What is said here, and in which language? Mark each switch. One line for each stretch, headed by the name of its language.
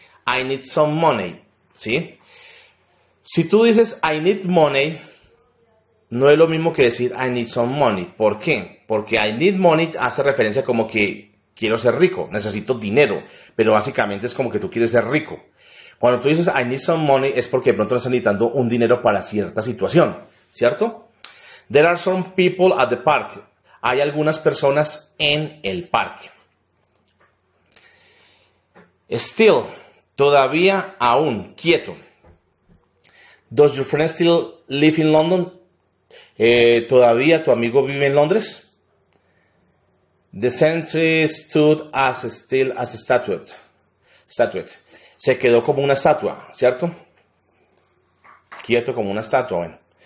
English: I need some money,
Spanish: ¿sí? Si tú dices
English: I need money,
Spanish: no es lo mismo que decir I need some money. ¿Por qué? Porque
English: I need money
Spanish: hace referencia como que quiero ser rico, necesito dinero, pero básicamente es como que tú quieres ser rico. Cuando tú dices
English: I need some money
Spanish: es porque de pronto estás necesitando un dinero para cierta situación, ¿cierto?
English: There are some people at the park.
Spanish: Hay algunas personas en el parque. Still, todavía, aún, quieto.
English: Does your friend still live in London?
Spanish: ¿Todavía tu amigo vive en Londres?
English: The sentry stood as still as a statuette.
Spanish: Se quedó como una estatua, ¿cierto? Quieto como una estatua, bueno.